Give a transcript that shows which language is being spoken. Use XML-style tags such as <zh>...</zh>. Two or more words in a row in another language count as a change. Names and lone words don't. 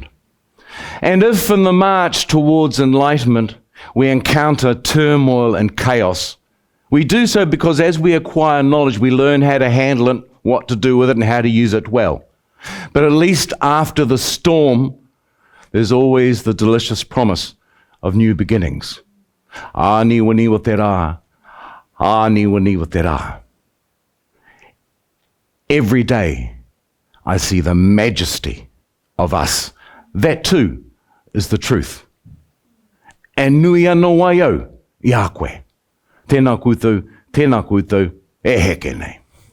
<en>And if in the march towards enlightenment we encounter turmoil and chaos, we do so because as we acquire knowledge, we learn how to handle it, what to do with it, and how to use it well. But at least after the storm, there's always the delicious promise of new beginnings.</en> <mi>Niwa niwa te rā. Niwa niwa te rā.</mi> <en>Every day, I see the majesty of us. That too is the truth. And</en> <mi>nui anō wai au, i a koe. Tēnā koutou, e heke nei.</mi>